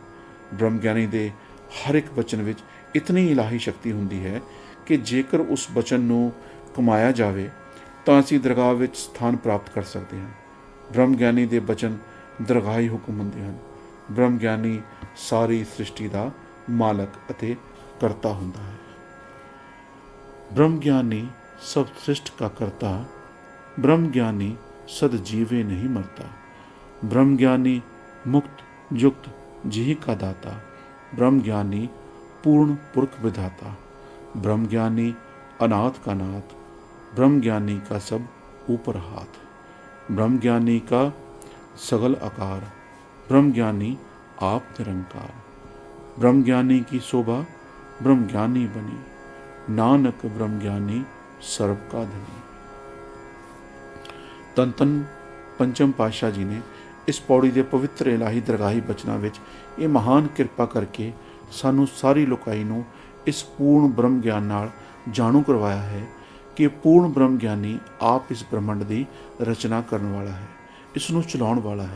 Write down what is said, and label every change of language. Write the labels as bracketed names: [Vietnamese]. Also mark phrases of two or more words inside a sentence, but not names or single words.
[Punjabi] ਬ੍ਰਹਮ ਗਿਆਨੀ ਦੇ ਹਰ ਇੱਕ ਬਚਨ ਵਿੱਚ ਇਤਨੀ ਇਲਾਹੀ ਸ਼ਕਤੀ ਹੁੰਦੀ ਹੈ ਕਿ ਜੇਕਰ ਉਸ ਬਚਨ ਨੂੰ ਕਮਾਇਆ ਜਾਵੇ ਤਾਂ ਅਸੀਂ ਦਰਗਾਹ ਵਿੱਚ ਸਥਾਨ ਪ੍ਰਾਪਤ ਕਰ ਸਕਦੇ ਹਾਂ। ਬ੍ਰਹਮ ਗਿਆਨੀ ਦੇ ਬਚਨ ਦਰਗਾਹੀ ਹੁਕਮ ਹੁੰਦੇ ਹਨ। ਬ੍ਰਹਮ ਗਿਆਨੀ ਸਾਰੀ ਸ੍ਰਿਸ਼ਟੀ ਦਾ ਮਾਲਕ ਅਤੇ ਕਰਤਾ ਹੁੰਦਾ ਹੈ। ਬ੍ਰਹਮ ਗਿਆਨੀ ਸਭ ਸ੍ਰਿਸ਼ਟ ਕਾ ਕਰਤਾ, ਬ੍ਰਹਮ ਗਿਆਨੀ ਸਦ ਜੀਵੇ ਨਹੀਂ ਮਰਤਾ। ਬ੍ਰਹਮ ਗਿਆਨੀ ਮੁਕਤ ਜੁਗਤ ਜੀ ਕਾ ਦਾਤਾ, ਬ੍ਰਹਮ ਗਿਆਨੀ ਪੂਰਨ ਪੁਰਖ ਬਿਧਾਤਾ। ਬ੍ਰਹਮ ਗਿਆਨੀ ਅਨਾਥ ਕਾ ਨਾਥ, ਬ੍ਰਹਮ ਗਿਆਨੀ ਕਾ ਸਭ ਊਪਰ ਹਾਥ। ਬ੍ਰਹਮ ਗਿਆਨੀ ਕਾ ਸਗਲ ਆਕਾਰ, ਬ੍ਰਹਮ ਗਿਆਨੀ ਆਪ ਨਿਰੰਕਾਰ। ਬ੍ਰਹਮ ਗਿਆਨੀ ਕੀ ਸ਼ੋਭਾ ਬ੍ਰਹਮ ਗਿਆਨੀ ਬਨੀ, ਨਾਨਕ ਬ੍ਰਹਮ ਗਿਆਨੀ ਸਰਬ ਕਾ ਧਨੀ। ਧੰਨ ਧੰਨ ਪੰਚਮ ਪਾਤਸ਼ਾਹ ਜੀ ਨੇ ਇਸ ਪੌੜੀ ਦੇ ਪਵਿੱਤਰ ਇਲਾਹੀ ਦਰਗਾਹੀ ਬਚਨਾਂ ਵਿੱਚ ਇਹ ਮਹਾਨ ਕਿਰਪਾ ਕਰਕੇ ਸਾਨੂੰ ਸਾਰੀ ਲੋਕਾਈ ਨੂੰ ਇਸ ਪੂਰਨ ਬ੍ਰਹਮ ਗਿਆਨ ਨਾਲ ਜਾਣੂ ਕਰਵਾਇਆ ਹੈ ਕਿ ਪੂਰਨ ਬ੍ਰਹਮ ਗਿਆਨੀ ਆਪ ਇਸ ਬ੍ਰਹਮੰਡ ਦੀ ਰਚਨਾ ਕਰਨ ਵਾਲਾ ਹੈ, ਇਸ ਨੂੰ ਚਲਾਉਣ ਵਾਲਾ ਹੈ।